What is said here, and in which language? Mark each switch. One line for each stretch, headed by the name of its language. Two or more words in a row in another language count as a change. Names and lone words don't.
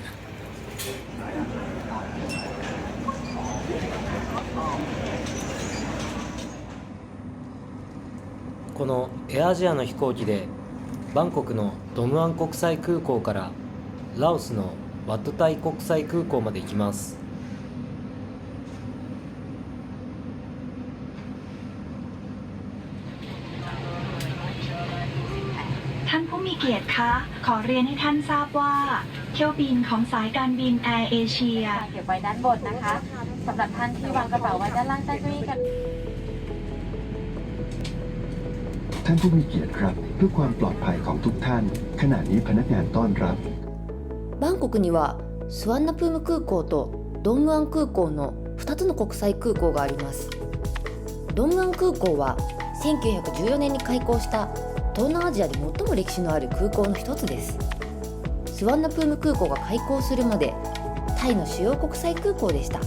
Japanese: このエアアジアの飛行機でバンコクのドムアン国際空港からラオスのワットタイ国際空港まで行きます。
Thai: ท่านผู้มีเกียรติคะ ขอเรียนให้ท่านทราบว่าเที่ยวบินของสายการบินแอร์เอเชียเก็บไว้ด้านบนนะคะสำหรับท่านที่วางกระเป๋าไว้ด้านล่างใต้เก้าอี้กัน ท่านผู้มีเกียรติครับเพื่อความปลอดภัยของทุกท่านขณะนี้พนักงานต้อนรับ
Japanese: バンコクにはスワンナプーム空港とドンムアン空港の2つの国際空港があります。ドンムアン空港は1914年に開港した東南アジアで最も歴史のある空港の一つです。スワンナプーム空港が開港するまでタイの主要国際空港でした。